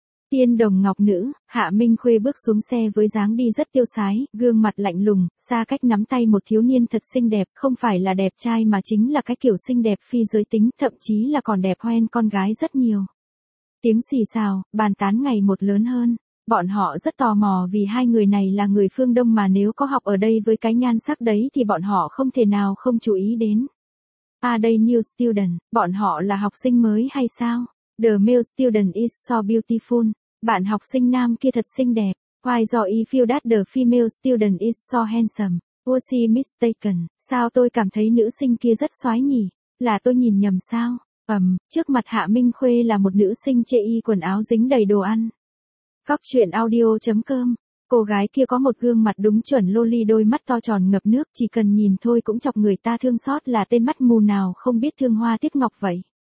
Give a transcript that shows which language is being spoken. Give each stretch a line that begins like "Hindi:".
Vietnamese: Tiên đồng ngọc nữ, Hạ Minh Khuê bước xuống xe với dáng đi rất tiêu sái, gương mặt lạnh lùng, xa cách nắm tay một thiếu niên thật xinh đẹp, không phải là đẹp trai mà chính là cái kiểu xinh đẹp phi giới tính, thậm chí là còn đẹp hoen con gái rất nhiều. Tiếng xì xào, bàn tán ngày một lớn hơn, bọn họ rất tò mò vì hai người này là người phương Đông mà nếu có học ở đây với cái nhan sắc đấy thì bọn họ không thể nào không chú ý đến. À đây
English: new student,
Vietnamese: bọn họ là học sinh mới hay sao?
English: The male student is so beautiful.
Vietnamese: Bạn học sinh nam kia thật xinh đẹp.
English: Why do you feel that the female student is so handsome? Was he mistaken?
Vietnamese: Sao tôi cảm thấy nữ sinh kia rất soái nhỉ? Là tôi nhìn nhầm sao? Trước mặt Hạ Minh Khuê là một nữ sinh chê y quần áo dính đầy đồ ăn. Góc truyện audio.com. Cô gái kia có một gương mặt đúng chuẩn loli, đôi mắt to tròn ngập nước, chỉ cần nhìn thôi cũng chọc người ta thương xót, là tên mắt mù nào không biết thương hoa tiếc ngọc vậy.